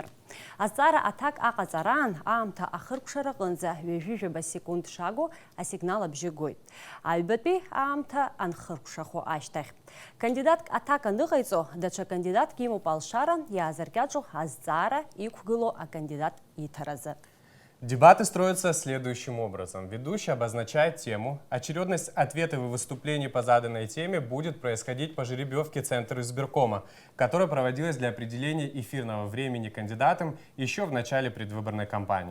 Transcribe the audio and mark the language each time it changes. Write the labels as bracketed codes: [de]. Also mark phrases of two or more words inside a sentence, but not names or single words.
[ab] Азҵаара аҭак аҟаҵараан аамҭа ахыркәшара аҟынӡа ҩажәижәаба секунд шагу асигнал абжьы гоит. Аҩбатәи аамҭа анхыркәшахо ашьҭахь. Кандидатк аҭак аныҟаиҵо, даҽа кандидатк имоуп алшара, иаазыркьаҿу азҵаара иқәгыло акандидат иҭаразы. [ru] Дебаты строятся следующим образом. Ведущий обозначает тему. Очередность ответов и выступлений по заданной теме будет происходить по жеребьевке Центра избиркома, которая проводилась для определения эфирного времени кандидатам еще в начале предвыборной кампании.